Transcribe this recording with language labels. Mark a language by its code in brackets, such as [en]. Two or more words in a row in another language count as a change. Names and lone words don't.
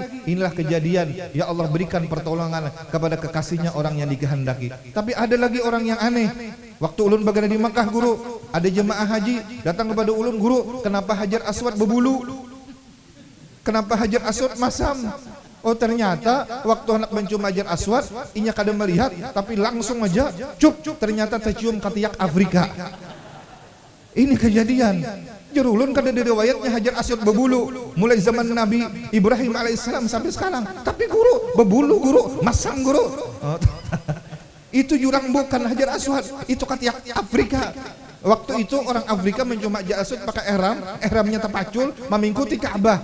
[id] Inilah kejadian, ya Allah berikan pertolongan kepada kekasihnya orang yang dikehendaki. Tapi ada lagi orang yang aneh. Waktu ulun berada di Makkah, guru, ada jemaah haji datang kepada ulun, guru, kenapa Hajar Aswad berbulu? Kenapa Hajar Aswad masam? Oh, ternyata waktu anak mencium Hajar Aswad, [bjn] inya kada melihat, tapi langsung aja cup, ternyata tercium katiak Afrika. [id] Ini kejadian. Jerulun kada ada riwayatnya Hajar Aswad berbulu mulai zaman Nabi Ibrahim [ar] عليه السلام [id] sampai sekarang. Tapi guru, berbulu guru, masam guru. Oh, itu jurang bukan Hajar Aswad, itu katiak Afrika. Waktu itu orang Afrika mencium Hajar Aswad pakai ihramnya terpacul mengikuti Ka'bah.